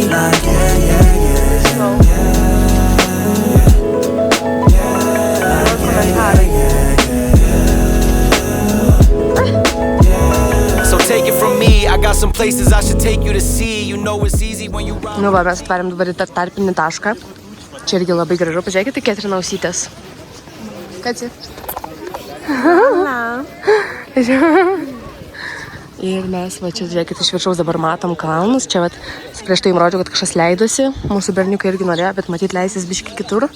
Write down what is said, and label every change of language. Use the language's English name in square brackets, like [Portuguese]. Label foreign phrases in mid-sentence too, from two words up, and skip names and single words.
[English] Like, Take it from me, I got some places I should take you to see. You know it's easy when you ride. [Lithuanian] Nu va, mes atvarėm dabar į tarpinį tašką. Čia irgi labai gražu. Pažiūrėkite, Ketrina ausytės. Kaci. Ir mes va čia, žiūrėkit, iš viršaus dabar matom kalnus. Čia va, prieš tai jums rodžiau, kad kažkas leidosi. Mūsų berniukai irgi norėjo, bet matyt leisis biški kitur.